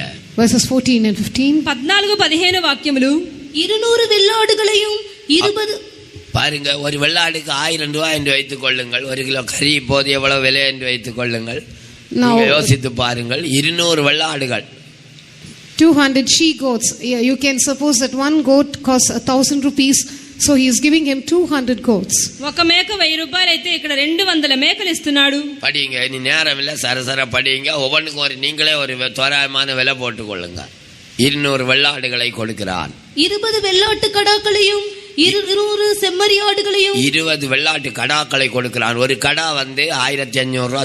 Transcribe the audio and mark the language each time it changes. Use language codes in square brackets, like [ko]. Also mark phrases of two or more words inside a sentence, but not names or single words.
[en] Verses 14 and 15. [te] 14 15 వాక్యములు. [ta] 200 வெள்ளாடுகளையும் 20 பாருங்க, ஒரு வெள்ளாடுக்கு 1000 ரூபாய் என்று வைத்துக் கொள்ளுங்கள். ஒரு கிலோ கறி இப்போது எவ்வளவு விலை என்று வைத்துக் கொள்ளுங்கள். நீங்க யோசித்து பாருங்கள், 200 வெள்ளாடுகள், [en] 200 she goats. You can suppose that one goat costs 1,000 rupees, so he is giving him 200 goats. [te] ఒక మేక 1000 రూపాయలు అయితే ఇక్కడ 200 మేకలు ఇస్తున్నాడు. [ta] படிங்க, இனி நேரம் இல்லை, சரசர படிங்க. ஒவ்வொன்றுக்கும் நீங்களே ஒரு தோராயமான விலை போட்டுக் கொள்ளுங்க. 200 வெள்ளாடுகளை கொடுக்கிறான். 20 வெள்ளாட்டு கடாக்களையும் 200 செம்மறியாடுகளையும் 20 வெள்ளாட்டு கடாக்களை கொடுக்கிறான். ஒரு கடா 1500 ரூபாய்.